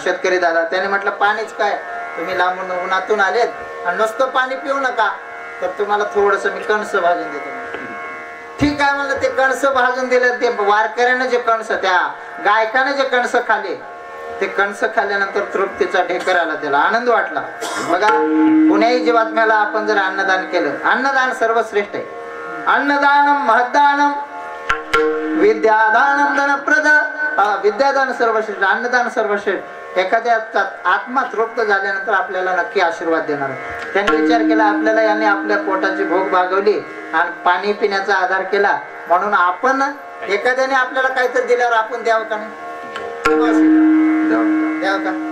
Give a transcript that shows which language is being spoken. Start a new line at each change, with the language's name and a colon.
Marathi: शेतकरी दादा त्याने म्हटलं पाणीच काय तुम्ही लांबून उन्हातून आलेत आणि नुसतं पाणी पिऊ नका तर तुम्हाला थोडस मी कणस भाजून देतो. ठीक आहे म्हणलं, ते कणस भाजून दिलं, ते वारकऱ्यानं जे कणस, त्या गायकाने जे कणस खाल्ले, ते कणस खाल्ल्यानंतर तृप्तीचा ढेकर आला, त्याला आनंद वाटला. बघा, कुण्याही जीवात्म्याला आपण जर अन्नदान केलं, अन्नदान सर्वश्रेष्ठ आहे.
Sanskrit: अन्नदानम महदानम विद्यादानम धनप्रद.
Marathi: विद्यादान सर्वश्रेष्ठ, अन्नदान सर्वश्रेष्ठ. एखाद्याचा आत्मा तृप्त झाल्यानंतर आपल्याला नक्की आशीर्वाद देणार. त्यांनी विचार केला, आपल्याला यांनी आपल्या पोटाची भूक भागवली आणि पाणी पिण्याचा आधार केला, म्हणून आपण एखाद्याने आपल्याला काहीतरी दिल्यावर आपण द्यावं का नाही? द्यावं का?